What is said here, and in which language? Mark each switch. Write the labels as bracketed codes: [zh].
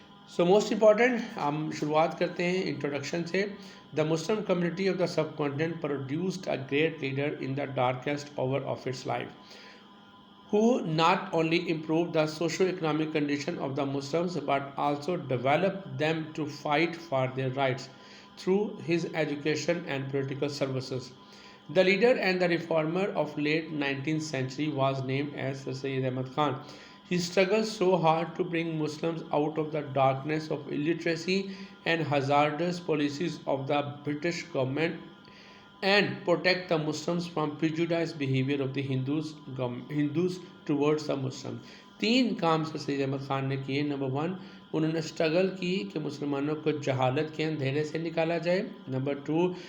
[en] so most important, [ur] ہم شروعات کرتے ہیں انٹروڈکشن سے۔ [en] The Muslim community of the subcontinent produced a great leader in the darkest hour of its life, who not only improved the socio-economic condition of the Muslims but also developed them to fight for their rights through his education and political services. The leader and the reformer of late 19th century was named as Sayyid Ahmad Khan. He struggled so hard to bring Muslims out of the darkness of illiteracy and hazardous policies of the British government and protect the Muslims from prejudiced behavior of the Hindus towards the Muslims۔ [ur] 3 کام سے سید احمد خان نے کیے۔ Number 1، انہوں نے struggle کی کہ مسلمانوں کو جہالت کے اندھیرے سے نکالا جائے۔ نمبر 2،